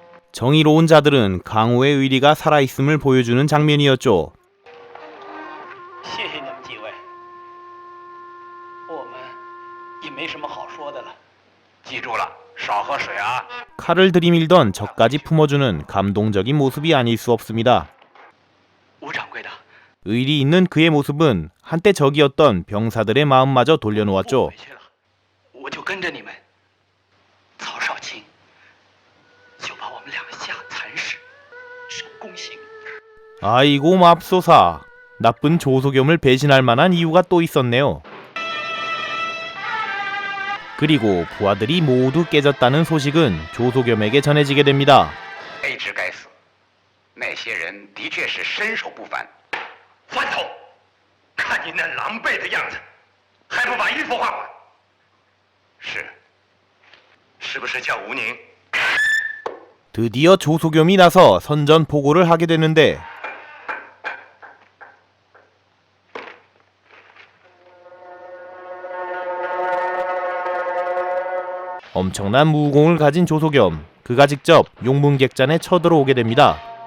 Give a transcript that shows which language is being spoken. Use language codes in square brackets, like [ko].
[ko] 정의로운 자들은 강호의 의리가 살아있음을 보여주는 장면이었죠. [zh] 谢谢你们几位，我们也没什么好说的了。记住了，少喝水啊。 [ko] 칼을 들이밀던 적까지 품어주는 감동적인 모습이 아닐 수 없습니다. [zh] 吴掌柜的， [ko] 의리 있는 그의 모습은 한때 적이었던 병사들의 마음마저 돌려놓았죠. [zh] 我就跟着你们。曹少卿就把我们两个下蚕食，受宫刑。 [ko] 아이고 맙소사. 나쁜 조소겸을 배신할 만한 이유가 또 있었네요. 그리고 부하들이 모두 깨졌다는 소식은 조소겸에게 전해지게 됩니다. [zh] 卑职该死，那些人的确是身手不凡，饭头，看你那狼狈的样子，还不把衣服换换？是不是叫吴宁？ [ko] 드디어 조소겸이 나서 선전포고를 하게 되는데 엄청난 무공을 가진 조소겸, 그가 직접 용문객잔에 쳐들어오게 됩니다.